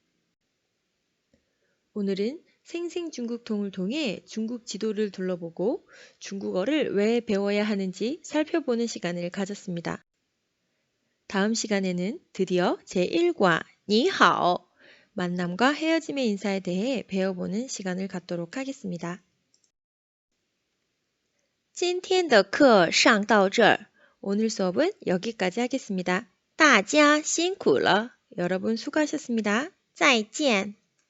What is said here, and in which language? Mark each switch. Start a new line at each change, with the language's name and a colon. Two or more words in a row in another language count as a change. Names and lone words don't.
Korean: 오늘은 생생중국통을 통해 중국 지도를 둘러보고 중국어를 왜 배워야 하는지 살펴보는 시간을 가졌습니다. 다음 시간에는 드디어 제1과 니하오 만남과 헤어짐의 인사에 대해 배워보는 시간을 갖도록 하겠습니다.
Chinese: 今天的课上到这儿.
Korean: 오늘 수업은 여기까지 하겠습니다.
Chinese: 大家辛苦了.
Korean: 여러분 수고하셨습니다.
Chinese: 再见.